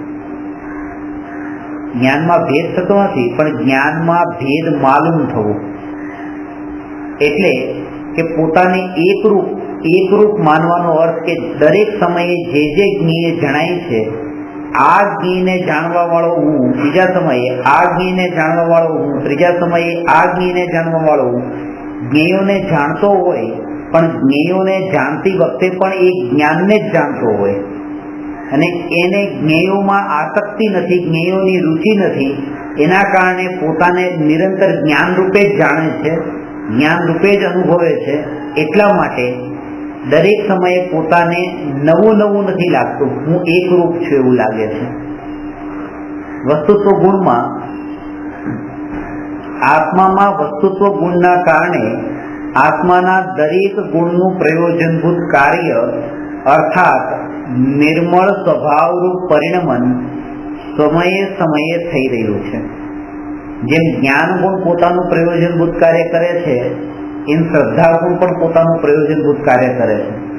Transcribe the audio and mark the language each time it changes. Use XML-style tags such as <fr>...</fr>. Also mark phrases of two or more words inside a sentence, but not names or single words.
<gu>જ્ઞાનમાં ભેદ થતો નથી, પણ જ્ઞાનમાં ભેદ માલૂમ થવો એટલે કે પોતાને એકરૂપ માનવાનો અર્થ કે દરેક સમયે જે જ્ઞેય જણાય છે, આ જ્ઞેયને જાણવા વાળો હું, બીજા સમયે આ જ્ઞેયને જાણવા વાળો હું, ત્રીજા સમયે આ જ્ઞેયને જાણવા વાળો હું। જ્ઞેયોને જાણતો હોય પણ જ્ઞેયોને જાણતી વખતે પણ એ જ્ઞાનને જ જાણતો હોય અને એને જ્ઞેયોમાં આસક્તિ નથી, જ્ઞેયોની રુચિ નથી। એના કારણે પોતાને નિરંતર જ્ઞાન રૂપે જ જાણે છે, જ્ઞાન રૂપે જ અનુભવે છે। એટલા માટે દરેક સમયે પોતાને નવું નવું નથી લાગતું, હું એકરૂપ છું એવું લાગે છે। વસ્તુત્વ ગુણમાં આત્મામાં વસ્તુત્વ ગુણના કારણે આત્માના દરેક ગુણનું પ્રયોજનભૂત કાર્ય અર્થાત નિર્મળ સ્વભાવરૂપ પરિણમન સમયે સમયે થઈ રહ્યું છે. જેમ જ્ઞાન ગુણ પોતાનું પ્રયોજનભૂત કાર્ય કરે છે, એમ શ્રદ્ધા ગુણ પણ પોતાનું પ્રયોજનભૂત કાર્ય કરે છે.</gu>